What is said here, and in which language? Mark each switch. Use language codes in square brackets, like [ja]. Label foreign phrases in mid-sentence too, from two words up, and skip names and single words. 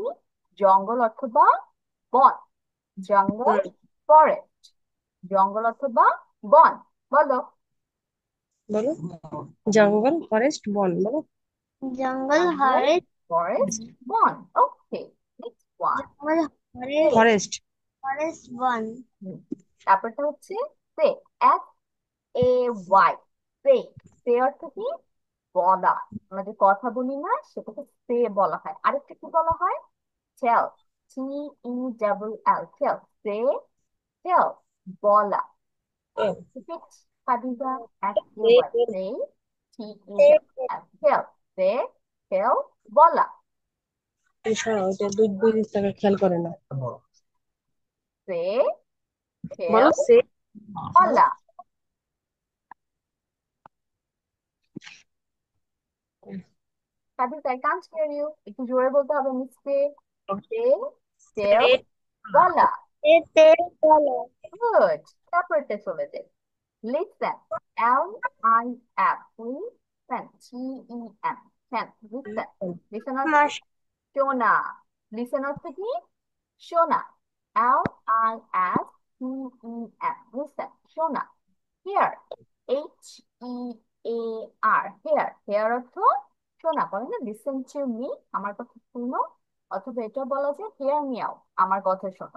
[bn] জঙ্গল অথবা বন, জঙ্গল, ফরেস্ট, জঙ্গল অথবা বন। বলো। বলো জঙ্গল ফরেস্ট বন বলো Jungle জঙ্গল, forest. ফরেস্ট, বন। [en] okay, next one. Jungle forest. [bn] ফরেস্ট [en] Forest one. [bn] তারপরটা হচ্ছে সে, [en] S A Y, [bn] সে। সে অর্থ কি? বলা। আমরা যে কথা বলি না, সেটাকে সে বলা হয়। আরেকটা কি বলা হয়? টেল, [en] T E double L, tell, say, tell, [bn] বলা। [en] Repeat, Khadija, S-A-Y, say, T-E-L, tell, say, tell, [bn] বলা, ওইটা দুই দুই দিক থেকে খেয়াল করে না say, বলো tell, সে বলা। Khadija, [en] I can't hear you. [bn] একটু জোরে বলতে হবে মিসকে। [en] Say, tell, [bn] বলা। [en] They follow. Good. [bn] তারপরটা চলে যাই। [en] Listen, L-I-F, listen, T-E-N, listen, listen অর্থ Mush. [bn] শোনা। লিসেন অর্থ কি? শোনা, [en] L I S T E N, listen, [bn] শোনা। [en] hear, H E A R, hear. [bn] হিয়ার অর্থ শোনা। বলে না [en] listen to me, [bn] আমার কথা শুনো, অথবা এটা বলা যায় [en] hear me out, [bn] আমার কথা শোনো।